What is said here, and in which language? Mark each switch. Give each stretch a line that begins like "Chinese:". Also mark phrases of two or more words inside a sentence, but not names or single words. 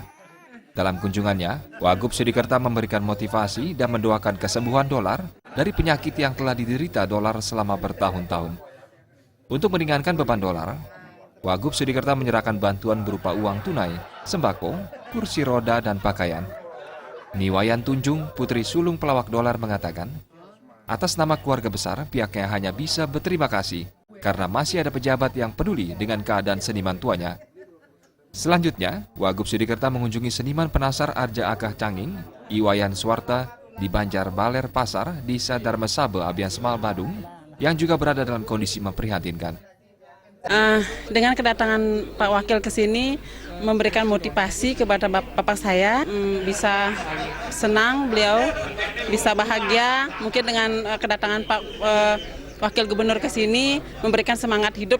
Indonesian: Dalam kunjungannya, Wagub Sudikerta memberikan motivasi dan mendoakan kesembuhan Dolar dari penyakit yang telah diderita Dolar selama bertahun-tahun. Untuk meringankan beban Dolar, Wagub Sudikerta menyerahkan bantuan berupa uang tunai, sembako, kursi roda, dan pakaian. Niwayan Tunjung, putri sulung pelawak Dolar mengatakan, atas nama keluarga besar, pihaknya hanya bisa berterima kasih karena masih ada pejabat yang peduli dengan keadaan seniman tuanya. Selanjutnya, Wagub Sudikerta mengunjungi seniman penasar Arja Akah Canging, Iwayan Swarta, di Banjar Baler Pasar, Desa Darmasabe, Abian Semal, Badung, yang juga berada dalam kondisi memprihatinkan. Dengan kedatangan Pak Wakil ke sini, memberikan motivasi kepada bapak saya, bisa senang beliau, bisa bahagia, mungkin dengan kedatangan Pak Wakil Gubernur ke sini, memberikan semangat hidup.